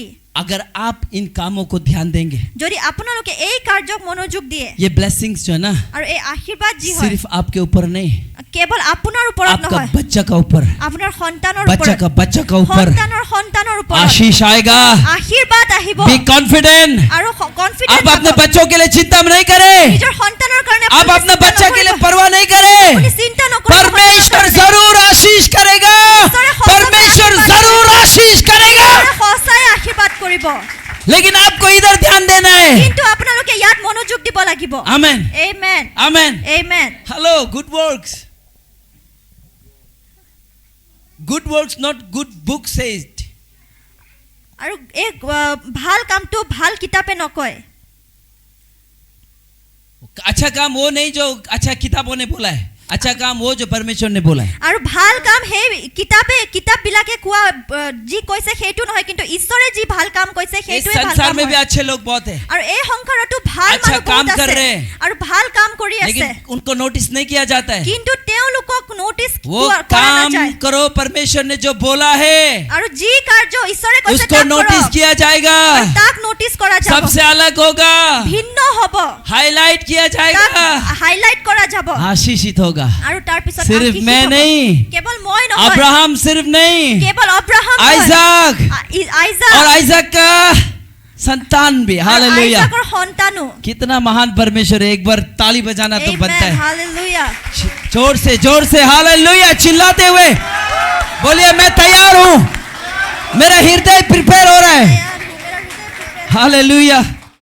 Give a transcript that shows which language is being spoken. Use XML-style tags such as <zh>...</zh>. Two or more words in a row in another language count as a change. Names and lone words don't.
<hi>अगर आप इन कामों को ध्यान देंगे,</hi> <as>যদি আপোনালোকে এই কাৰ্যক মনোযোগ দিয়ে</as> <hi>ये ब्लेसिंग्स जो है ना,</hi> <as>আৰু এই আশীৰ্বাদ যি হয়</as> <hi>सिर्फ आपके ऊपर नहीं,</hi> <as>কেৱল আপোনাৰ ওপৰত</as> <hi>आपका</hi> <as>নহয়,</as> <hi>बच्चा का ऊपर,</hi> <as>আপোনাৰ সন্তানৰ</as> <hi>बच्चा</hi> <as>ওপৰত,</as> <hi>का ऊपर</hi> <as>সন্তানৰ ওপৰত</as> <hi>आशीष आएगा।</hi> <as>আশীৰ্বাদ আহিব।</as> <en>Be confident.</en> <as>আৰু</as> <hi>आप</hi> <as>কনফিডেন্ট</as> <hi>अपने बच्चों के लिए चिंता नहीं करें,</hi> <as>নিজৰ সন্তানৰ কাৰণে</as> <hi>आप अपने बच्चा के लिए परवाह नहीं करें।</hi> <as>আপুনি চিন্তা নকৰিব।</as> <hi>परमेश्वर जरूर आशीष करेगा, परमेश्वर जरूर आशीष करेगा,</hi> <as>সঁচাই আশীৰ্বাদ কৰিব,</as> <hi>लेकिन आपको इधर ध्यान देना है।</hi> <as>কিন্তু আপোনালোকে ইয়াত মনোযোগ দিব লাগিব।</as> <hi>आमेन,</hi> <as>আমেন।</as> <hi>आमेन।</hi> <as>আমেন।</as> <hi>हेलो,</hi> <en>Good works, good works not good book says.</en> <as>আৰু এই ভাল কামটো ভাল কিতাপে নকয়।</as> <hi>अच्छा काम वो नहीं जो अच्छा किताबों ने बोला है, अच्छा काम वो जो परमेश्वर ने बोला है।</hi> <as>আৰু ভাল কাম সেই কিতাপবিলাকে কোৱা যি কৈছে সেইটো নহয়, কিন্তু ঈশ্বৰে যি ভাল কাম কৈছে</as> <hi>इस</hi> <as>সেইটোৱে ভাল</as> <hi>संसार</hi> <as>কাম</as> <hi>में भी</hi> <as>হয়।</as> <hi>अच्छे लोग बहुत हैं,</hi> <as>আৰু এই সংসাৰতো ভাল</as> <hi>अच्छा</hi> <as>মানুহ</as> <hi>काम</hi> <as>বহুত</as> <hi>कर</hi> <as>আছে</as> <hi>रहे हैं,</hi> <as>আৰু ভাল কাম কৰি আছে,</as> <hi>लेकिन उनको नोटिस नहीं किया जाता है।</hi> <as>কিন্তু তেওঁলোকক নোটিস</as> <hi>वो</hi> <as>কৰা</as> <hi>काम</hi> <as>নাযায়।</as> <hi>करो परमेश्वर ने जो बोला है,</hi> <as>আৰু যি কাৰ্য ঈশ্বৰে কৈছে</as> <hi>उसको</hi> <as>তাক</as> <hi>नोटिस</hi> <as>কৰক।</as> <hi>किया जाएगा,</hi> <as>আৰু তাক নোটিস কৰা যাব,</as> <hi>सबसे अलग होगा,</hi> <as>ভিন্ন হ'ব,</as> <hi>हाईलाइट किया</hi> <as>তাক</as> <hi>जाएगा,</hi> <as>হাইলাইট কৰা যাব,</as> <hi>आशीषित होगा। होगा।</hi> <as>আৰু তাৰ পিছত</as> <hi>सिर्फ</hi> <as>আশীষিত</as> <hi>मैं</hi> <as>হ'ব।</as> <hi>नहीं,</hi> <as>কেৱল মই নহয়,</as> <hi>अब्राहम सिर्फ नहीं,</hi> <as>কেৱল अब्राहम নহয়,</as> <hi>आइजक</hi> <as>আইজাক</as> <hi>और आइजक का संतान भी।</hi> <as>আৰু</as> <hi>हालेलुया।</hi> <as>আইজাকৰ সন্তানো।</as> <hi>कितना महान परमेश्वर है। एक बार ताली बजाना तो बनता</hi> <en>Amen,</en> <hi>है।</hi> <en>hallelujah.</en> <hi>जोर से हालेलुया चिल्लाते हुए बोलिए मैं तैयार हूं, मेरा हृदय प्रिपेयर हो रहा है। तैयार हूँ, मेरा हृदय प्रिपेयर है। हालेलुया।</hi>